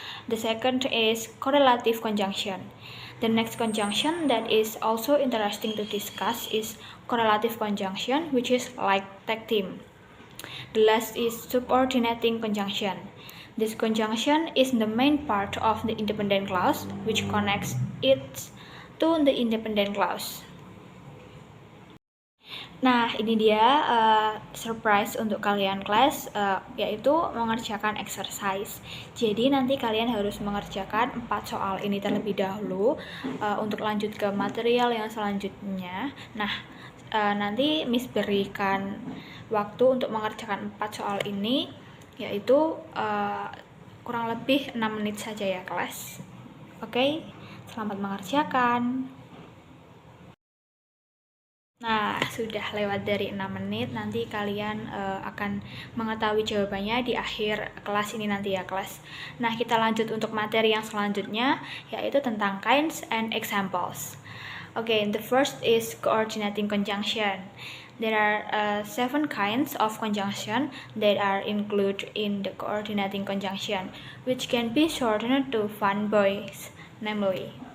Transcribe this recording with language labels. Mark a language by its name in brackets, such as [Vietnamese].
[English] The second is correlative conjunction. The next conjunction that is also interesting to discuss is correlative conjunction, which is like tag team. The last is subordinating conjunction. This conjunction is the main part of the independent clause, which connects it to the independent clause. [Indonesian] Ini dia surprise untuk kalian, kelas, yaitu mengerjakan exercise. Jadi nanti kalian harus mengerjakan 4 soal ini terlebih dahulu untuk lanjut ke material yang selanjutnya. Nanti Miss berikan waktu untuk mengerjakan 4 soal ini, yaitu kurang lebih 6 menit saja ya, kelas. Oke, selamat mengerjakan. Sudah lewat dari 6 menit, nanti kalian akan mengetahui jawabannya di akhir kelas ini nanti ya, kelas. Kita lanjut untuk materi yang selanjutnya, yaitu tentang [English] kinds and examples. The first is coordinating conjunction. There are 7 kinds of conjunction that are included in the coordinating conjunction, which can be shortened to fun boys, namely.